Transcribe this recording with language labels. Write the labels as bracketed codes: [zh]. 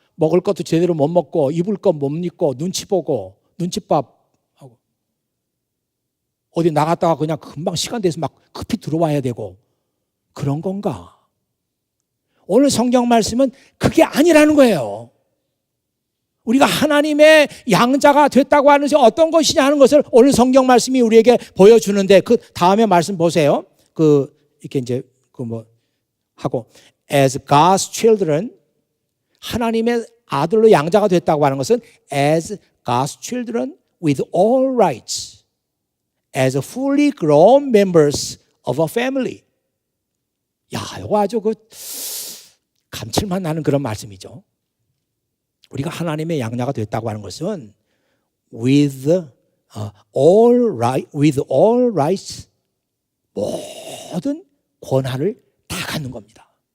[ko] 먹을 것도 제대로 못 먹고 입을 것 못 입고 눈치 보고 눈칫밥 하고 어디 나갔다가 그냥 금방 시간 돼서 막 급히 들어와야 되고 그런 건가? 오늘 성경 말씀은 그게 아니라는 거예요. 우리가 하나님의 양자가 됐다고 하는 것이 어떤 것이냐 하는 것을 오늘 성경 말씀이 우리에게 보여주는데 그 다음에 말씀 보세요. 이렇게 이제 하고 [en] as God's children [ko] 하나님의 아들로 양자가 됐다고 하는 것은 [en] as God's children with all rights as fully grown members of a family. [ko] 야, 이거 아주 감칠맛 나는 그런 말씀이죠. 우리가 하나님의 양자가 됐다고 하는 것은 [en] with all rights [ko] 모든 권한을 다 갖는 겁니다.